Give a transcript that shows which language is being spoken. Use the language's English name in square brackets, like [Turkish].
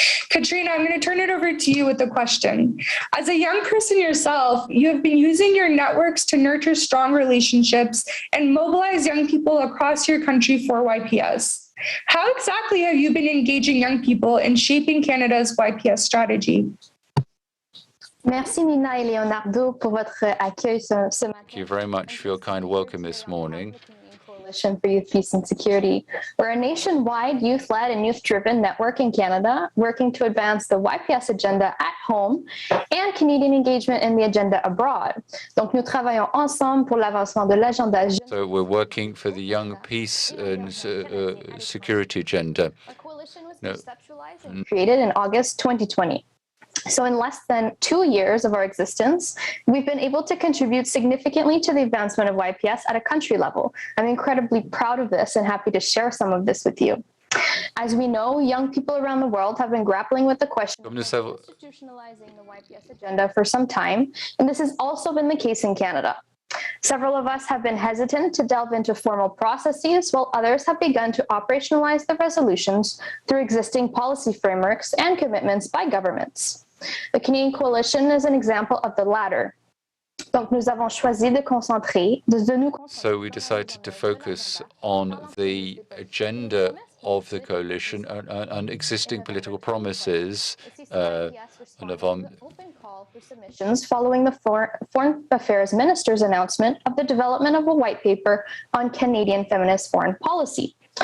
[English] Katrina, I'm going to turn it over to you with a question. As a young person yourself, you have been using your networks to nurture strong relationships and mobilize young people across your country for YPS. How exactly have you been engaging young people in shaping Canada's YPS strategy? [French] Merci Nina et Leonardo pour votre accueil ce matin. [English] Thank you very much for your kind welcome this morning. Coalition for Youth, Peace and Security. We're a nationwide youth-led and youth-driven network in Canada, working to advance the YPS agenda at home and Canadian engagement in the agenda abroad. [French] Donc, nous travaillons ensemble pour l'avancement de l'agenda. [English] So we're working for the young peace and security agenda. Our coalition was conceptualized and created in August 2020. So in less than 2 years of our existence, we've been able to contribute significantly to the advancement of YPS at a country level. I'm incredibly proud of this and happy to share some of this with you. As we know, young people around the world have been grappling with the question of institutionalizing the YPS agenda for some time, and this has also been the case in Canada. Several of us have been hesitant to delve into formal processes, while others have begun to operationalize the resolutions through existing policy frameworks and commitments by governments. The Canadian Coalition is an example of the latter. [French] Donc, nous avons choisi de concentrer, [English] So we decided to focus on the agenda of the coalition and existing political promises and of open call for submissions following the Foreign Affairs Minister's announcement of the development of a white paper on Canadian feminist foreign policy.